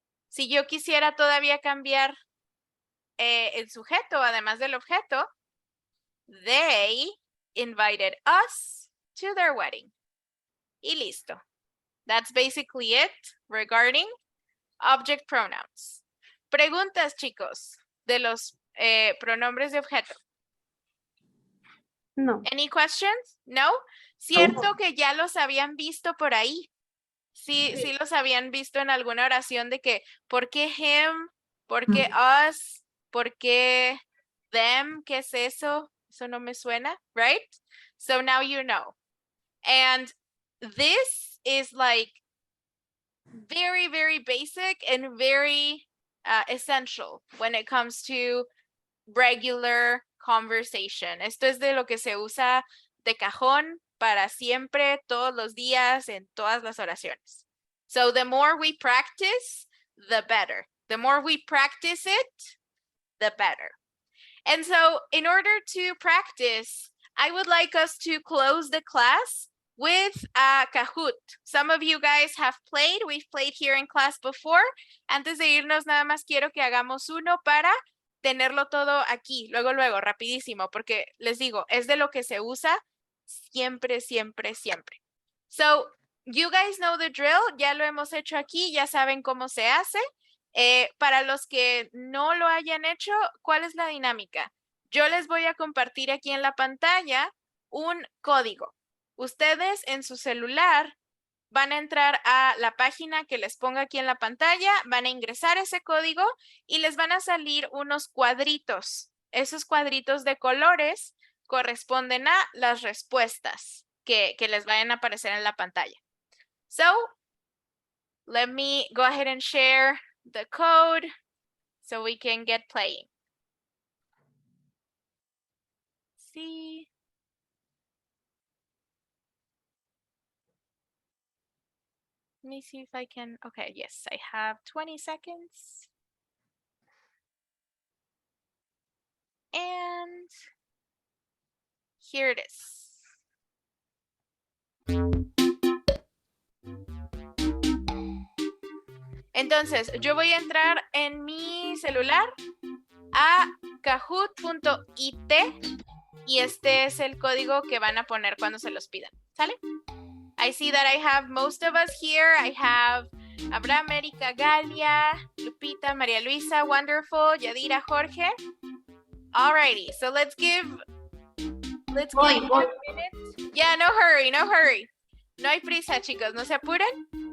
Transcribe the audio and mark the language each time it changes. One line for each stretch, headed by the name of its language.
Spanish: Si yo quisiera todavía cambiar el sujeto, además del objeto,
English: they invited us to their wedding.
Spanish: Y listo.
English: That's basically it regarding object pronouns.
Spanish: Preguntas, chicos, de los pronombres de objeto. No.
English: Any questions? No.
Spanish: Cierto que ya los habían visto por ahí. Sí, sí los habían visto en alguna oración de que, ¿por qué him? ¿Por qué us? ¿Por qué them? ¿Qué es eso? Eso no me suena,
English: right? So now you know. And this is like very, very basic and very essential when it comes to regular conversation.
Spanish: Esto es de lo que se usa de cajón para siempre, todos los días, en todas las oraciones.
English: So the more we practice, the better. The more we practice it, the better. And so in order to practice, I would like us to close the class with Kahoot. Some of you guys have played. We've played here in class before.
Spanish: Antes de irnos, nada más quiero que hagamos uno para tenerlo todo aquí, luego, rapidísimo, porque les digo, es de lo que se usa siempre, siempre, siempre.
English: So, you guys know the drill.
Spanish: Ya lo hemos hecho aquí, ya saben cómo se hace. Para los que no lo hayan hecho, ¿cuál es la dinámica? Yo les voy a compartir aquí en la pantalla un código. Ustedes en su celular van a entrar a la página que les ponga aquí en la pantalla, van a ingresar ese código y les van a salir unos cuadritos. Esos cuadritos de colores corresponden a las respuestas que les vayan a aparecer en la pantalla.
English: So, let me go ahead and share the code so we can get playing. See. Let me see if I can, okay, yes, I have 20 seconds. And here it is.
Spanish: Entonces, yo voy a entrar en mi celular a kahoot.it y este es el código que van a poner cuando se los pidan. ¿Sale?
English: I see that I have most of us here. I have Abraham, Erika, Galia, Lupita, María Luisa, wonderful, Yadira, Jorge. Alrighty, so let's give 1 minute. Yeah, no hurry, no hurry.
Spanish: No hay prisa, chicos, no se apuren.